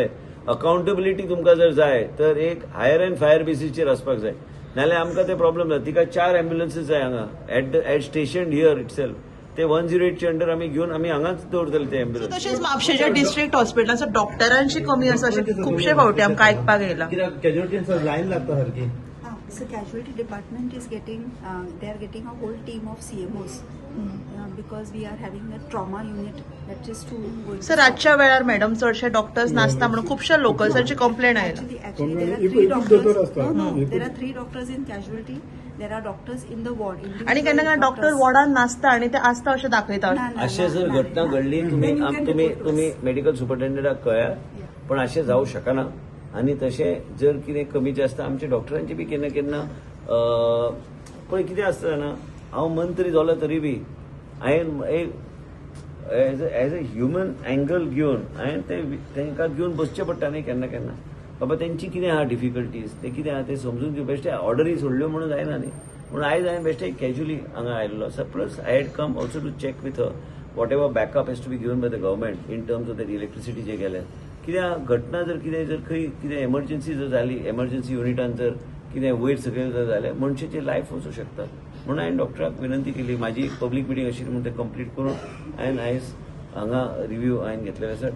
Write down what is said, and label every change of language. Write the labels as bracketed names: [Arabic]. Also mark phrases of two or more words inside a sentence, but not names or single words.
[Konkani] अकाउंटेबिलिटी तुमकां जर जाय तर एक [English] hire and fire [Konkani] बेसीसचेर वचपाक जाय, नाल्यार आमकां ते प्रॉब्लेम जाता। तिका 4 ॲम्ब्युलन्सीस जाय हांगा [English] at station here itself. [Konkani] ते 108चे अंडर आमी घेवन आमी हांगाच दवरतले ते ॲम्ब्युलन्स। तशेंच म्हापशेच्या डिस्ट्रिक्ट हॉस्पिटलांत डॉक्टरांची कमी आसा अशें खुबशे फावटी आमकां आयकपाक येयलां। कॅज्युअलिटींचा लायन लागता सारकी। [English] So casualty department is getting, they are getting a whole team of CMOs because we are having a trauma unit that is to. [Konkani] सर आजच्या वेळार मॅडम चडशे डॉक्टर्स नासता म्हणून खुबशे लोकल्सांची कंप्लेंट आयला। [English] Actually there are 3 doctors. No, there are 3 doctors in casualty. There are doctors in the ward. [Konkani] आणि केन्ना केन्ना डॉक्टर वॉर्डान नासता आणि ते आसता अशें दाखयतात। अशें जर घटना घडली तुम्ही मेडिकल सुपरिटेंडंटाक कळया, पण अशें जावं शकना। आनी तशें जर कितें कमी जास्त आमच्या डॉक्टरांचे बी केन्ना केन्ना पळय कितें आसता जाणा, हांव मंत्री जालो तरी बी हांवें [English] as a human angle [Konkani] घेवन हांवें तांकां घेवन बसचें पडटा न्ही केन्ना केन्ना। बाबा तेंची कितें आहा डिफिकल्टीज, ते कितें आहा ते समजून घेवन बेश्टे ऑर्डरी सोडल्यो म्हणून जायना न्ही। म्हणून आयज हांवें बेश्टे कॅज्युअली हांगा आयिल्लो आसा। [English] plus I had come also to check with whatever backup has to be given by the government in terms of that electricity [Konkani] जे गेल्या। कित्याक घटना जर खंय कितें एमर्जन्सी जर जाली, एमर्जन्सी युनिटान जर कितें वयर सकयल जर जालें मनशेची लायफ वचूं शकता। म्हणून हांवें डॉक्टराक विनंती केली, म्हाजी [English] public meeting [Konkani] आशिल्ली म्हणून ते कंप्लीट करून हांवें आयज हांगा रिव्ह्यू हांवें घेतलेले आसा।